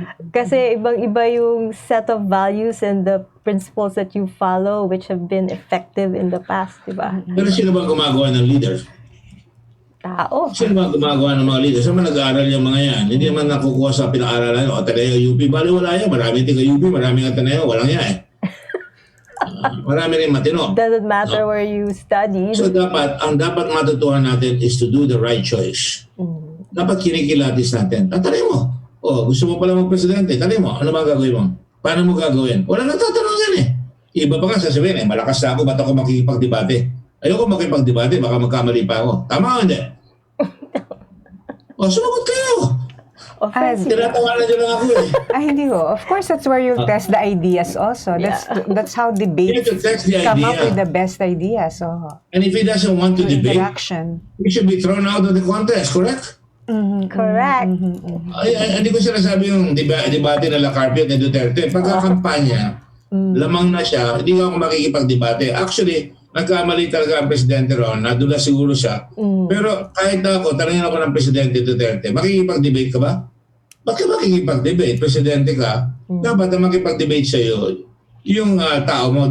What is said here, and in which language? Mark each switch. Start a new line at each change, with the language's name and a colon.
Filipino: Kasi ibang-iba yung
English: set of values and the principles that you follow which have been effective in the past, di ba?
Filipino: Pero sino ba gumagawa ng leader? Tao. Sino ba gumagawa ng mga leader? Saan ba nag-aaral yung mga yan? Hindi naman nakukuha sa pinag-aaralan. O, Ateneo, UP. Bali, wala yan. Maraming tiga UP, maraming Ateneo. Walang yan eh. Marami rin matino.
English: Doesn't matter where you studied.
Filipino: So ang dapat matutuhan natin
English: is to do the right choice.
Filipino: Dapat kinikilatis natin. Tanay mo. Gusto mo pala mag-presidente. Tanay mo. Ano ba gagawin mo? Paano mo gagawin? Wala nagtatanong yan eh. Iba pa nga sasabihin malakas na ako, ba't ako makikipagdebate? Ayoko makipagdebate, baka magkamali pa ako. Tama o hindi? Sumagot kayo.
English: Offensive.
Filipino: Tinatawanan nyo lang ako eh. Hindi ho.
English: Of course, that's where you test the ideas also. That's how You debates have to test the come up idea. with the best ideas. So, And if he doesn't want to debate, interaction. he should be thrown out of the contest, correct? Correct.
Filipino: Hindi ko sinasabi yung debate nila Carpio at Duterte. Pagkakampanya, lamang na siya, hindi ako makikipagdebate. Actually, nagkamali talaga ang presidente ron, nadula siguro siya. Pero kahit na ako, tanongin ako ng presidente Duterte, makikipag-debate ka ba? Bakit makikipag-debate? Presidente ka, dapat na makipag-debate sa'yo yung tao mo.